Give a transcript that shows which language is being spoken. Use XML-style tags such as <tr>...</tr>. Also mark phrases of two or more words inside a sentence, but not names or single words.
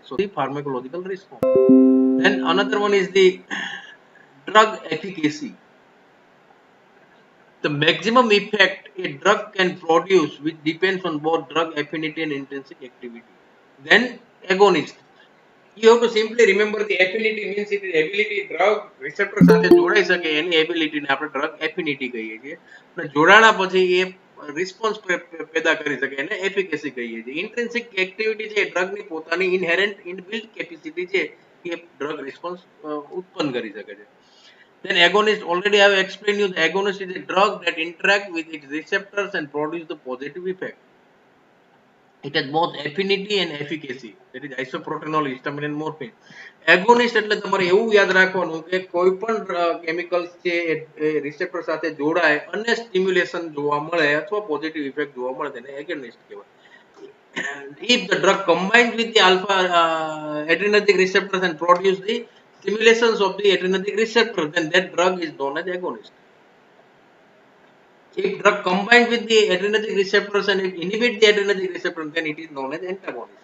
<en>So the pharmacological response. Then another one is the drug efficacy. The maximum effect a drug can produce, which depends on both drug affinity and intrinsic activity. Then agonist. You have to simply remember the affinity means it is ability drug receptor</en> <gu>સાથે જોડાઈ શકે એની ability ને આપણે drug affinity કહીએ છીએ અને જોડાણા પછી એ response પેદા કરી શકે એને efficacy કહીએ છીએ.</gu> <en>Intrinsic activity</en> <gu>છે drug ની પોતાની</gu> <en>inherent inbuilt capacity</en> <gu>છે એ</gu> <en>drug response</en> <gu>ઉત્પન્ન કરી શકે છે.</gu> <en>Then agonist, already I have explained you, the agonist is a drug that interact with its receptors and produce the positive effect. It has both affinity and efficacy. That is isoproterenol, histamine and morphine.</en> <gu>Agonist એટલે તમારે એવું યાદ રાખવાનું કે કોઈ પણ કેમિકલ્સ છે એ રિસેપ્ટર સાથે જોડાય અને સ્ટિમ્યુલેશન જોવા મળે અથવા</gu> <en>positive effect</en> <gu>જોવા મળે તેને agonist કહેવાય.</gu> <en>If the drug combines with the alpha adrenergic receptors and produce the stimulations of the adrenergic receptor, then that drug is known as agonist. If drug combines with the adrenergic receptors and it inhibits the adrenergic receptor, then it is known as antagonist.</en>